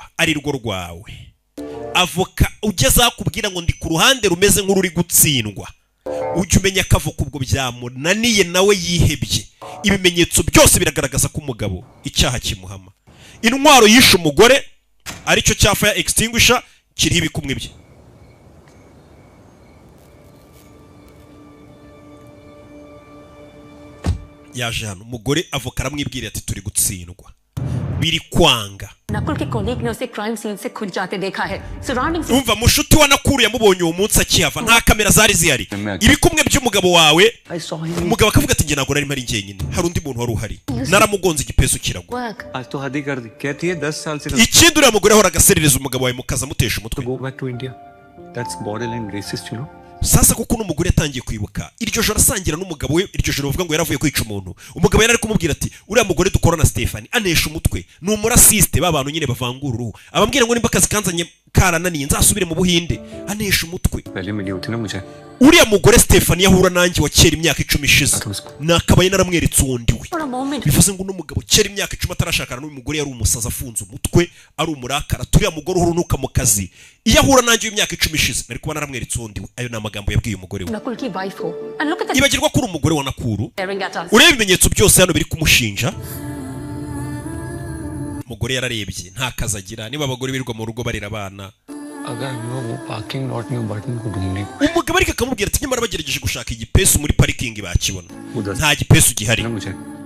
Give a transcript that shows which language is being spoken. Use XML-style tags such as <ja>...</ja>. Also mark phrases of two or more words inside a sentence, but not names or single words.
<rw>ari rwo rwawe avoka ugeze akubwira ngo ndi ku ruhande rumeze nk'ururi gutsindwa ujye umenya ko avoka ubwo byamunaniye nawe yihebye ibimenyetso byose biragaragaza ko umugabo icyaha kimuhama intwaro yishe umugore aricyo cya</rw> <en>fire extinguisher</en> <rw>kiriho ibikumwe bye yaje hano umugore avoka aramwibwira ati turi gutsindwa biri kwanga</rw> <hi>नकुल के कोलीग ने उसे</hi> <en>crime scene</en> <hi>से खुद जाते देखा है सराउंडिंग्स</hi> <rw>umva mushuti wa Nakuru yamubonye uwo munsi akihava nta kamera zari zihari ibikumwe by'umugabo wawe umugabo akavuga ati nge ntabwo nari mpari njyenyine hari undi muntu wari uhari naramugonze igipesu kiragwa</rw> <hi>आज तो हद ही कर दी कहती है 10 साल से</hi> <rw>ikindi uriya mugore ahora agaserereza umugabo wawe mukaza amutesha umutwe</rw> <en>go back to India that's borderline racist you know</en> <rw>sasa kuko n'umugore yatangiye kwibuka iryo joro asangira n'umugabo we iryo joro bavuga ngo yaravuye kwica umuntu umugabo yari ari kumubwira ati uriya mugore dukorana Stephanie anesha umutwe ni umurasiste babantu nyine bavangura uruhu abambwira ngo nimba akazi kanzanye karananiye nzasubire mu Buhinde anesha umutwe</rw> <hi>पहले मिली होती ना मुझे</hi> <rw>uriya mugore Stephanie yahura nanjye wa kera imyaka 10 ishize nakabaye naramweretse undi we bivuze ngo n'umugabo kera imyaka 10 atarashakana n'uyu mugore yari umusaza afunze umutwe ari umurakara turiya mugore uhurunuka mu kazi iyo ahura nanjye imyaka 10 ishize nari kuba naramweretse undi we ayo namagambo yabwiye umugore we</rw> <hi>नकुल की वाइफ हो</hi> <en>and look at</en> <rw>ibagirwa kuri umugore wa Nakuru urebe ibimenyetso byose hano biri kumushinja umugore yararebye nta kazi agira niba abagore birirwa mu rugo barira abana</rw> <hi>अगर वो</hi> <en>parking lot</en> <hi>में बटन को ढूंढने</hi> <rw>umugabo ariko akamubwira ati nyamara bagerageje gushaka igipesu muri parikingi bakibona nta gipesu gihari</rw> <hi>ना मुझे</hi>